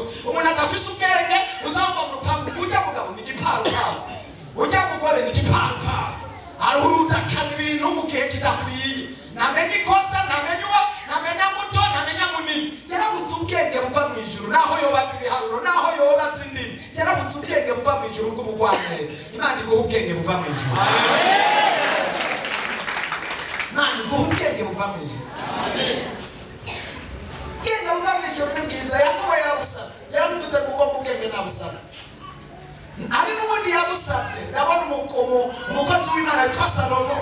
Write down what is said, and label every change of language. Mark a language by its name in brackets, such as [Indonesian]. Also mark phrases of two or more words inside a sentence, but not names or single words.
[Rundi] Umuntu adafise ubwenge uzamba mu rupangu, ujya mugabo ni igiparuparu, ujya mugore ni igiparuparu, arurudakana ibintu mu gihe kidakwiye, ntamenya ikosa, ntamenya muto, ntamenya munini. Yarabutse ubwenge buva mu ijuru, naho yobatse ibiharuro, naho yobatse indimi, yarabutse ubwenge buva mu ijuru bw'ubugwaneza. Imana iguha ubwenge buva mu ijuru. Imana iguha ubwenge buva mu ijuru. Ubwenge buva mu ijuru ni bwiza. Yakobo yarabusabye, yaramuvuze ngo ubwoko ubwenge nabusabye. Hari n'ubundi yabusabye, ndabona umukozi w'Imana witwa Salomo.